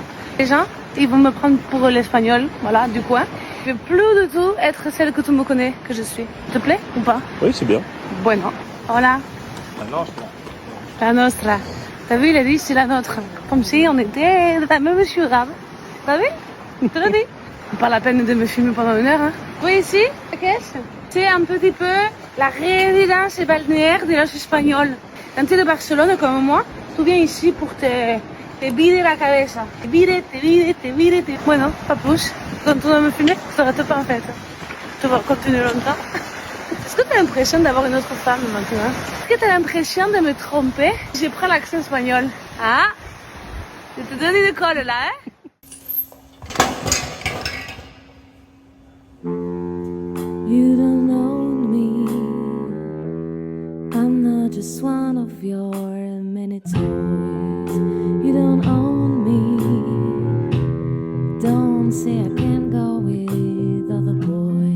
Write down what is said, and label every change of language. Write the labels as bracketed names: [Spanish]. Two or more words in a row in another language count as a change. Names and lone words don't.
[French] Les gens, ils vont me prendre pour l'espagnol, voilà, du coin. Je ne vais plus du tout être celle que tu me connais, que je suis. Te plaît ou pas? Oui, c'est bien. [Spanish] Bueno, hola. [Catalan] La nostra. La nostra. [French] T'as vu, il a dit c'est la nôtre. Comme si on était de la même ciudad. T'as vu? Tu l'as dit? Pas la peine de me filmer pendant une heure. Hein. Oui, ici, c'est un petit peu la résidence balnéaire de los espagnols. Quand tu es de Barcelone comme moi, tu viens ici pour te vider la cabeza. Te vide. Bueno, pas plus. Quand tu vas me filmer, je t'arrête pas en fait. Tu vas continuer longtemps. Est-ce que tu as l'impression d'avoir une autre femme maintenant? Est-ce que tu as l'impression de me tromper? Je prends l'accent espagnol. Ah, je te donne une colle là, hein? [English] You don't know me. I'm not just one of your many toys. You don't own me. Don't say I can't go with other boys.